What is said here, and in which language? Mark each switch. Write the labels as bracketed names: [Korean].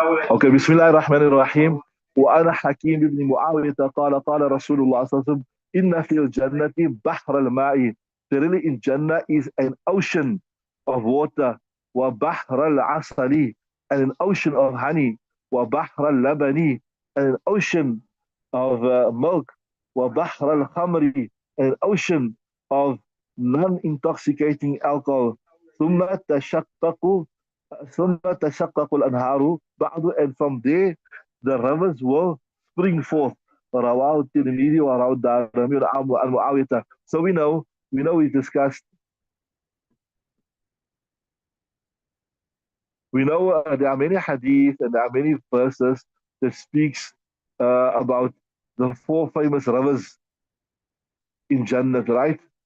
[Arabic] Okay, بسم الله الرحمن الرحيم. وأنا حكيم بن معاوية قال رسول الله صلى الله عليه وسلم إن في الجنة بحر الماء. [English] Really in Jannah is an ocean of water. [Arabic] وبحر العسل, [English] and an ocean of honey. [Arabic] وبحر اللبن, [English] and an ocean of milk. [Arabic] وبحر الخمر, [English] and an ocean of non-intoxicating alcohol. [Arabic] ثم تشقق ثم تشقق الأنهار بعد, [English] and from there the rivers will spring forth [Arabic] رواه الترمذي ورواه الدارمي عن معاوية. [English] So we discussed, there are many hadith and there are many verses that speaks about the four famous rivers in Jannah, right?